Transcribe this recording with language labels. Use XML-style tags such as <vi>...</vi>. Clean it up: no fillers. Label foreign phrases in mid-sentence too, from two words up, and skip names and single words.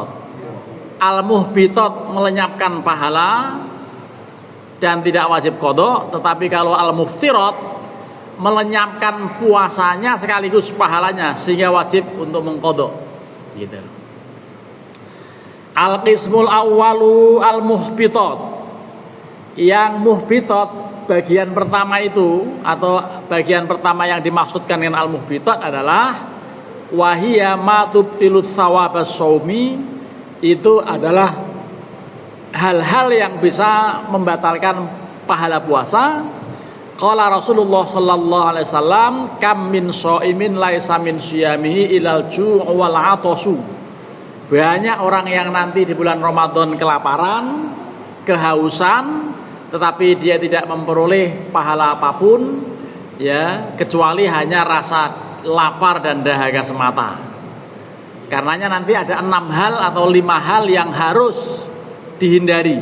<id>Al-muhbitat melenyapkan pahala dan tidak wajib qadha, tetapi kalau al-muftirat melenyapkan puasanya sekaligus pahalanya sehingga wajib untuk mengqadha. Gitu.</id> <ar>القسم الأول المحبطات.</ar> <id>Yang muhbitat bagian pertama itu, atau bagian pertama yang dimaksudkan dengan al-muhbitat adalah</id> <ar>وهي ما تبطل ثواب الصوم,</ar> <id>itu adalah hal-hal yang bisa membatalkan pahala puasa</id> <ar>قال رسول الله صلى الله عليه وسلم، كم من صائم ليس من صيامه إلا الجوع والعطش.</ar> <id>Banyak orang yang nanti di bulan Ramadan kelaparan, kehausan, tetapi dia tidak memperoleh pahala apapun, ya, kecuali hanya rasa lapar dan dahaga semata. Karenanya nanti ada 6 hal atau 5 hal yang harus dihindari.</id>